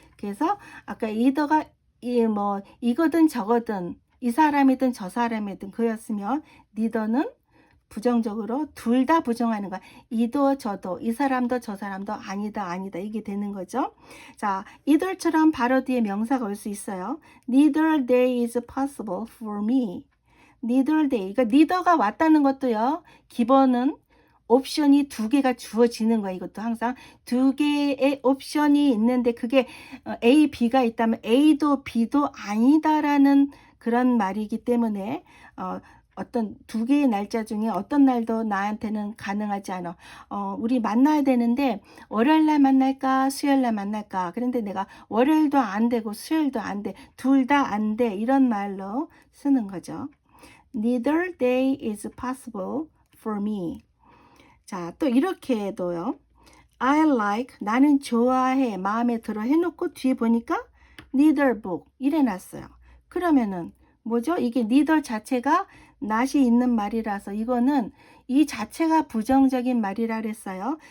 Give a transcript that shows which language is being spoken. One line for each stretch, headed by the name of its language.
Korean: 그래서 아까 either가 이거든 저거든 이 사람이든 저 사람이든 그였으면 neither는 부정적으로 둘 다 부정하는 거야. 이도 저도 이 사람도 저 사람도 아니다 이게 되는 거죠. 자, either처럼 바로 뒤에 명사가 올 수 있어요.
English: Neither day is possible for me. Neither day.
Korean: 그러니까 neither가 왔다는 것도요. 기본은 옵션이 두 개가 주어지는 거야. 이것도 항상 두 개의 옵션이 있는데 그게 A, B가 있다면 A도 B도 아니다라는 그런 말이기 때문에 어떤 두 개의 날짜 중에 어떤 날도 나한테는 가능하지 않아. 우리 만나야 되는데 월요일날 만날까 수요일날 만날까. 그런데 내가 월요일도 안 되고 수요일도 안 돼. 둘 다 안 돼. 이런 말로 쓰는 거죠.
English: Neither day is possible for me.
Korean: 자, 또 이렇게도요.
English: I like,
Korean: 나는 좋아해, 마음에 들어 해놓고 뒤에 보니까
English: neither book
Korean: 이래 놨어요. 그러면은 뭐죠? 이게 neither 자체가 not이 있는 말이라서 이거는 이 자체가 부정적인 말이라 그랬어요.